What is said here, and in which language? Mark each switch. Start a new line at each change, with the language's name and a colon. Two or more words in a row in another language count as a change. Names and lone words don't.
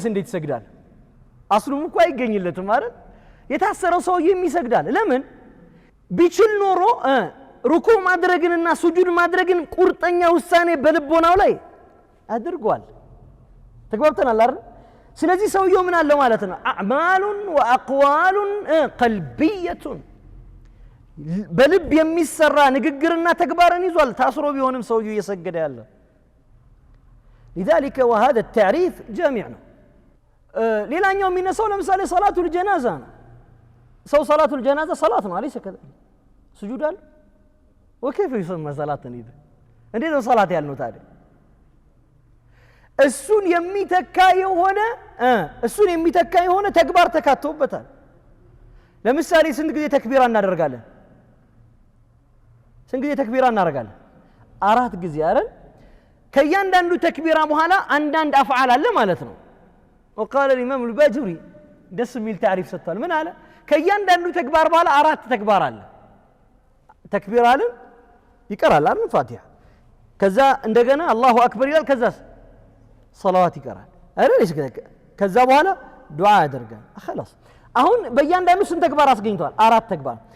Amharic: እንዴት ይሰግዳል አስሉም እኮ አይገኝለትም አይደል የታሰረው ሰውዬም ይሰግዳል ለምን ቢችል ኖሮ ሩኩዕ ማድረግንና ሱጁድ ማድረግን ቁርጠኛ ውሳኔ በልቦናው ላይ አድርጓል ተግባብተናል አይደል ስለዚህ ሰውየው ምን አለው ማለት ነው
Arabic: أعمالًا وأقوالًا قلبيةً
Amharic: በልብ የሚሰራ ንግግርና ተግባርን ይዟል ታስሮ ቢሆንም ሰውየው እየሰገደ ያለ
Arabic: لذلك وهذا التعريف جامع
Amharic: ነው ሌላኛው የሚነሳው ለምሳሌ ሰላቱል ጀናዛ ነው ሰው ሰላቱል ጀናዛ ሰላት ነው አለይሰ ከዛ سجود አለ
Arabic: وكيف يسمى صلاه اذا
Amharic: እንዴት ነው ሰላት ያልነው ታዲያ እሱን የሚተካ የሆነ ተግባር ተካተውበታል ለምሳሌ ስንት ጊዜ ተክቢራ እናደርጋለን አራት ጊዜ አይደል ከያንዳንዱ ተክቢራ በኋላ አንዳንድ አፍዓል አለ ማለት ነው
Arabic: وقال الامام الباجوري
Amharic: ደስ የሚል ታሪፍ ሰጥቷል ምን አለ ከያንዳንዱ ተግባር በኋላ አራት ተግባር አለ ተክቢራ አለ ይቀራል አይደል ፋቲሃ ከዛ እንደገና
Arabic: الله أكبر
Amharic: ይላል ከዛስ صلوات ይቀራል አይደል ከዛ በኋላ ዱዓ ያደርጋል خلاص አሁን በእያንዳንዱ ስንት ተግባር አስገኝቷል አራት ተግባር